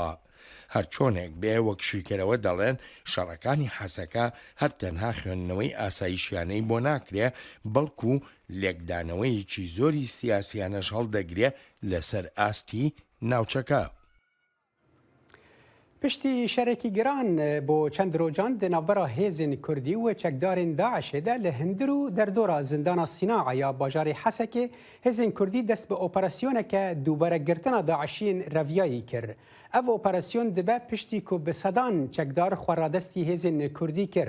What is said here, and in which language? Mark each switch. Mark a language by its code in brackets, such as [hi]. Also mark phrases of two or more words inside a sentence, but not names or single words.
[ckb] هەرچۆنێک بێ وەک شیکەرەوە دەڵێن شەڕەکانی حەسەکە هەر تەنها خوێندنەوەی ئاسایشیانەی بۆ ناکرێ بەڵکو لێکدانەوەیەکی زۆری سیاسیانەش هەڵدەگرێ لەسەر ئاستی ناوچەکە. [ku] پشتی شەرێکی گران بۆ چەند ڕۆژان di navbera hêzên Kurdî û çekdarên Daişê de li Hindir û derdora zindana Sînaa ya bajarê Hesekê hêzên Kurdî dest bi operasyoneke dûberegirtina Daişiyên Reviyayê kir. Ev operasyon dibe piştî ku bi sedan çekdar xweradestî hêzên Kurdî kir.